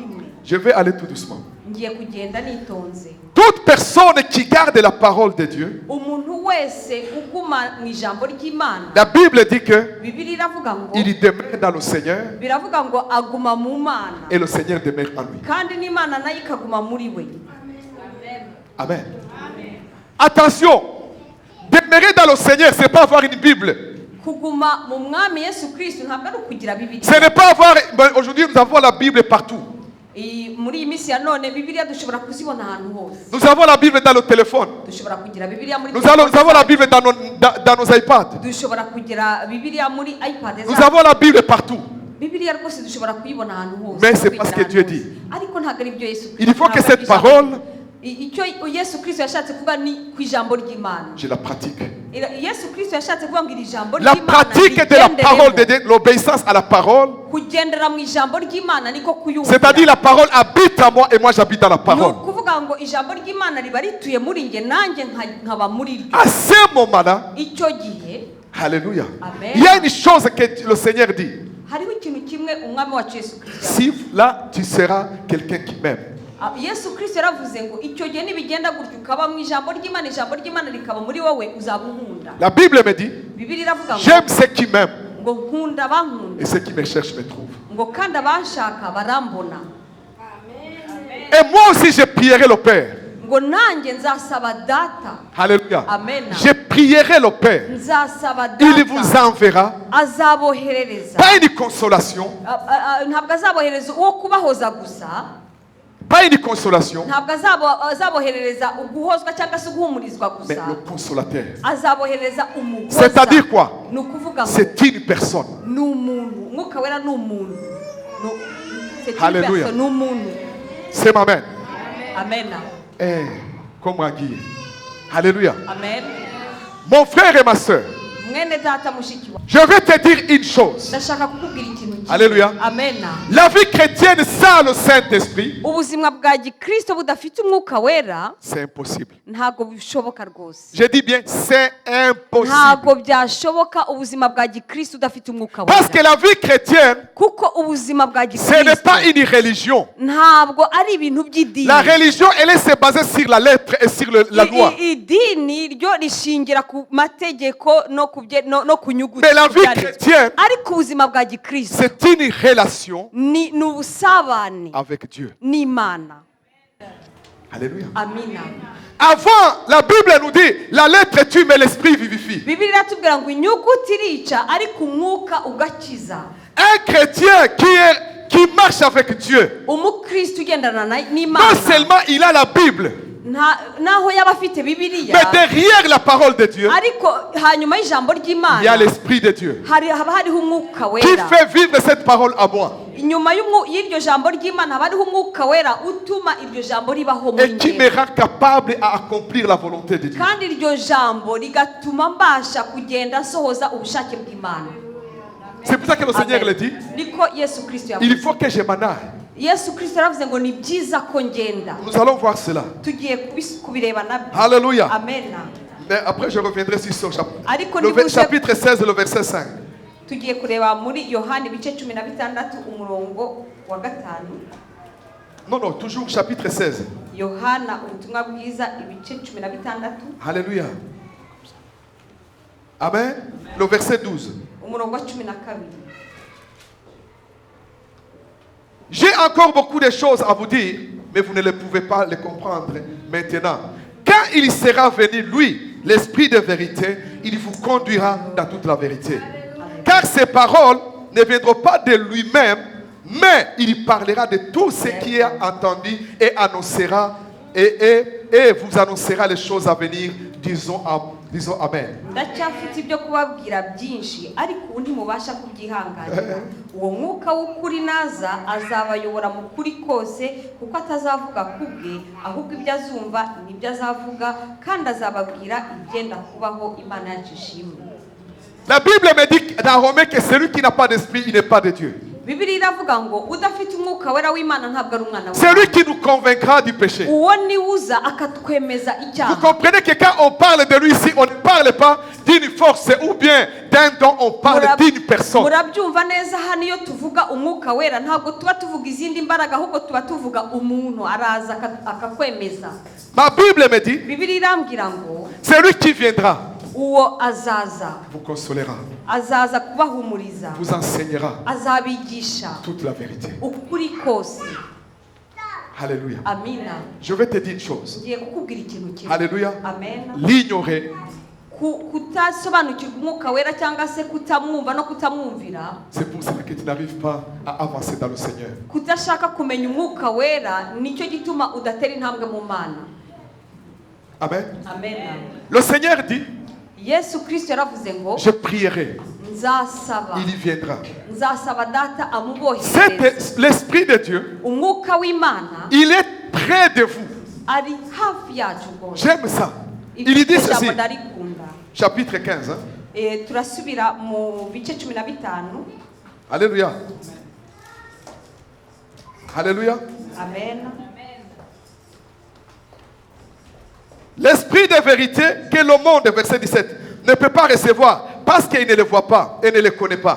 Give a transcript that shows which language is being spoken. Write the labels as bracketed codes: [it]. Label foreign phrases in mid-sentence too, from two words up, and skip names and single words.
[fr] Je vais aller tout doucement. Toute personne qui garde la parole de Dieu, la Bible dit que il demeure dans le Seigneur et le Seigneur demeure en lui. Amen. Attention, Demeurer dans le Seigneur, ce n'est pas avoir une Bible. [rw] kuguma mu mwami Yesu Kristo ntabwo ari ukugira [fr] Ce [rw] Bibiliya. [fr] n'est pas avoir... Aujourd'hui, nous avons la Bible partout. [rw] Muri iyi minsi ya none Bibiliya dushobora kuzibona ahantu hose. [fr] Nous avons la Bible dans le téléphone. [rw] Dushobora kugira Bibiliya muri [fr] Nous avons la Bible dans nos iPads. [rw] dushobora kugira Bibiliya muri iPad [fr] Nous avons la Bible partout. [rw] Bibiliya rwose dushobora kuyibona ahantu hose. [fr] Mais c'est parce que Dieu dit. [rw] Ariko ntabwo ari byo Yesu. [fr] Il faut que cette parole, [rw] icyo Yesu Kristo yashatse kuvuga ni ku ijambo ry'Imana. [fr] je la pratique. [rw] Yesu Kristo yashatse kuvuga ngo iri jambo [fr] La [rw] ry'Imana [fr] pratique de la parole de Dieu, l'obéissance à la parole, [rw] kugendera mu ijambo ry'Imana niko kuyumva. [fr] c'est-à-dire la parole habite à moi et moi j'habite dans la [rw] Ni [fr] parole. [rw] ukuvuga ngo ijambo ry'Imana riba rituye muri nge nanjye nkaba muri ryo. [fr] À ce moment-là, [rw] Icyo gihe [fr] alléluia, Amen. il y a une chose que le Seigneur dit. [rw] hariho ikintu kimwe umwami wacu Yesu Kristo [fr] Si là, tu seras quelqu'un qui m'aime. [rw] Yesu Kristo yaravuze ngo icyo gihe nibigenda gutyo ukaba mu ijambo ry'Imana rikaba muri wowe uzaba unkunda. [fr] La Bible me dit, [rw] Bibiliya iravuga ngo [fr] j'aime ceux qui m'aiment [rw] ngo nkunda abankunda [fr] et ceux qui me cherchent me trouvent. [rw] ngo kandi abanshaka barambona. [fr] Et moi aussi, je prierai le Père. [rw] ngo nanjye nzasaba data. [fr] Alléluia. Amen. Je prierai le Père. [rw] Nzasaba [fr] Il vous [rw] data [fr] enverra [rw] azaboherereza [fr] pas une consolation, [rw] ntabwo azabohereza uwo kubahoza gusa, [fr] pas une consolation, [rw] ntabwo azaboherereza uguhozwa cyangwa se guhumurizwa [fr] mais [rw] gusa, [fr] le consolateur. [rw] azabohereza umuhoza. [fr] C'est-à-dire quoi? [rw] ni ukuvuga ngo [fr] C'est une personne. [rw] ni umuntu. Umwuka wera ni umuntu. [fr] C'est une Hallelujah. personne, [rw] ni umuntu. [fr] C'est ma mère. Amen. Eh, comme Agui. Alléluia. Amen. Mon frère et ma soeur, [rw] Mwene data mushiki wa. [fr] je vais te dire une chose. [rw] Ndashaka kukubwira ikintu kimwe. [fr] Alléluia. Amen. La vie chrétienne sans le Saint-Esprit, [rw] Ubuzima bwa gikristo budafite umwuka wera [fr] c'est impossible. [rw] ntabwo bishoboka rwose. [fr] Je dis bien, c'est impossible. [rw] Ntabwo byashoboka ubuzima bwa gikristo udafite umwuka [fr] Parce que [rw] wera. [fr] la vie chrétienne, [rw] Kuko ubuzima bwa [fr] ce n'est pas [rw] gikristo [fr] une religion. [rw] ntabwo ari ibintu by'idini. [fr] La religion, elle est basée sur la lettre et sur la loi. [rw] Idini ryo rishingira ku mategeko no ku nyuguti. [fr] Mais la vie chrétienne, [rw] ariko ubuzima bwa gikristo [fr] c'est une relation [rw] ni ubusabane [fr] avec Dieu. [rw] n'Imana. [fr] Alléluia. [rw] Amina. [fr] Avant, la Bible nous dit, la lettre tue mais l'esprit vivifie. [rw] Bibiliya iratubwira ngo inyuguti irica ariko umwuka ugakiza. [fr] Un chrétien qui marche avec Dieu, [rw] Umukristo ugendana [fr] non [rw] n'Imana [fr] seulement il a la Bible, [rw] naho yaba afite Bibiliya, [fr] mais derrière la parole de Dieu, [rw] ariko hanyuma y'ijambo [fr] il y a [rw] ry'Imana [fr] l'Esprit de Dieu [rw] haba hariho umwuka [fr] qui [rw] wera. [fr] fait vivre cette parole à moi [rw] Inyuma y'iryo jambo ry'Imana haba hariho umwuka wera utuma iryo jambo ribaho muri [fr] et qui me [rw] njye, [fr] rend capable à accomplir la volonté de Dieu. [rw] kandi iryo jambo rigatuma mbasha kugenda nsohoza ubushake bw'Imana. [fr] C'est pour ça que le Seigneur Amen. le dit, [rw] Niko Yesu Kristo [fr] il [rw] yavuze. [fr] faut que je m'en aille. [rw] Yesu Kristo yaravuze ngo ni byiza ko ngenda. [fr] Nous allons voir cela. [rw] Tugiye kubireba nabyo. [fr] Alléluia. Amen. Mais après je reviendrai sur ce chapitre. [rw] Ariko [fr] Le [rw] nibuze [fr] chapitre 16, le verset 5. [rw] tugiye kureba muri Yohana ibice 16 umurongo wa 5. [fr] Non, non, toujours chapitre 16. [rw] Yohana ubutumwa bwiza ibice 16 [fr] Alléluia. Amen. Le verset 12. [rw] umurongo wa 12. [fr] J'ai encore beaucoup de choses à vous dire, mais vous ne les pouvez pas les comprendre maintenant. Quand il sera venu, lui, l'Esprit de vérité, il vous conduira dans toute la vérité. Car ces paroles ne viendront pas de lui-même, mais il parlera de tout ce qui est entendu et annoncera et vous annoncera les choses à venir. Disons Amen. [rw] Ndacyafite ibyo kubabwira byinshi ariko ubu ntimubasha kubyihanganira. Uwo mwuka w'ukuri naza azabayobora mu kuri kose kuko atazavuga kubwe ahubwo ibyo azumva nibyo azavuga kandi azababwira ibyenda kubaho. Imana yacu ishimwe. [fr] La Bible me dit dans Romains que celui qui n'a pas d'esprit, il n'est pas de Dieu. [rw] Bibiliya iravuga ngo udafite umwuka wera w'Imana ntabwo ari umwana [fr] C'est lui qui nous convaincra du péché. [rw] uwo ni uza akatwemeza [fr] Vous [rw] icyaha. [fr] comprenez que quand on parle de lui ici, on ne parle pas d'une force ou bien d'un don, on parle d'une personne. [rw] Murabyumva neza hano iyo tuvuga umwuka wera ntabwo tuba tuvuga izindi mbaraga ahubwo tuba tuvuga umuntu araza akakwemeza. [fr] Ma Bible me dit, [rw] Bibiliya irambwira ngo [fr] c'est lui qui viendra, [rw] uwo azaza [fr] vous consolera, [rw] azaza kubahumuriza, [fr] vous enseignera [rw] azabigisha [fr] toute la vérité. [rw] ukuri kose. [fr] Alléluia. [rw] Amina. [fr] Je vais te dire une chose. [rw] Ngiye kukubwira ikintu kimwe. [fr] Alléluia. Amen. L'ignorer, [rw] kutasobanukirwa umwuka wera cyangwa se kutamwumva no kutamwumvira. [fr] C'est pour cela que tu n'arrives pas à avancer dans le Seigneur. [rw] Kudashaka kumenya umwuka wera nicyo gituma udatera intambwe mu Mana. Amen. Amen. [fr] Le Seigneur dit, [rw] Yesu Kristo yaravuze ngo [fr] je prierai, [rw] nzasaba, [fr] il y viendra. [rw] nzasaba data amuboherereze. [fr] L'Esprit de Dieu, [rw] Umwuka w'Imana [fr] il est près de vous. [rw] ari hafi yacu rwose. [fr] J'aime ça. Il dit ceci, [rw] Ijambo ndarikunda. [fr] chapitre 15. [rw] Turasubira mu bice 15. [fr] Alléluia. Alléluia. Amen. L'esprit de vérité que le monde, verset 17, ne peut pas recevoir parce qu'il ne le voit pas et ne le connaît pas.